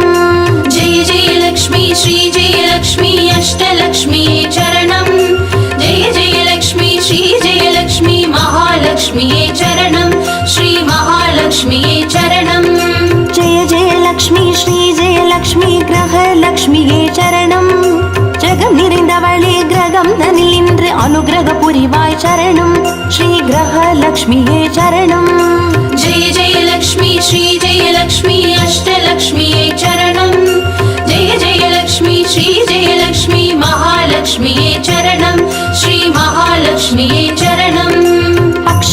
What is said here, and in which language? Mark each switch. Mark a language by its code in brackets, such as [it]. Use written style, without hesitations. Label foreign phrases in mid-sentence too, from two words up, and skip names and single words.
[sa] जय जय लक्ष्मी श्री जय लक्ष्मी अष्टलक्ष्म्यै चरणम् जय जय लक्ष्मी श्री जय लक्ष्मी महालक्ष्म्यै चरणम् श्री महालक्ष्म्यै चरणम् जय जय लक्ष्मी श्री जय लक्ष्मी [ta] கிரகலக்ஷ்மியே சரணம் ஜெகம் நிறைந்தவளே கிரகம் தனில் இன்று அனுகிரக புரிவாய் சரணம் ஸ்ரீ கிரகலக்ஷ்மியே சரணம் [sa] जय जय लक्ष्मी श्री जय लक्ष्मी अष्टलक्ष्म्यै चरणम् जय जय लक्ष्मी श्री जय लक्ष्मी महालक्ष्म्यै चरणम् श्री महालक्ष्म्यै चरणम्